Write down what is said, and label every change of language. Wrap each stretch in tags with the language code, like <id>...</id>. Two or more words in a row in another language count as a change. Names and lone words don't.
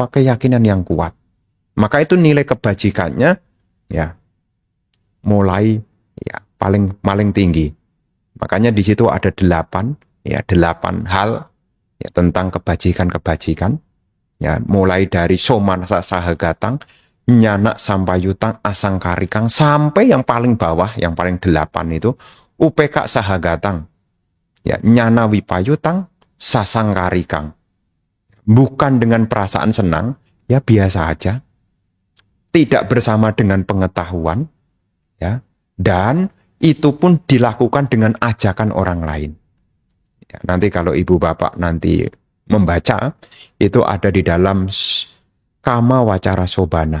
<id>Keyakinan yang kuat. Maka itu nilai kebajikannya, ya, mulai ya paling tinggi. Makanya di situ ada 8 hal ya, tentang kebajikan-kebajikan. Ya, mulai dari</id> <pi>somanasa sahagatang, nyana sampayutang asangkarikang,</pi> <id>sampai yang paling bawah, yang paling 8 itu,</id> <pi>upeka sahagatang, ya, nyana wipayutang sasangkarikang.</pi> <id>Bukan dengan perasaan senang, ya biasa aja. Tidak bersama dengan pengetahuan, ya, dan itu pun dilakukan dengan ajakan orang lain. Ya, nanti kalau ibu bapak nanti membaca, itu ada di dalam</id> <pi>kama wacara sobana.</pi>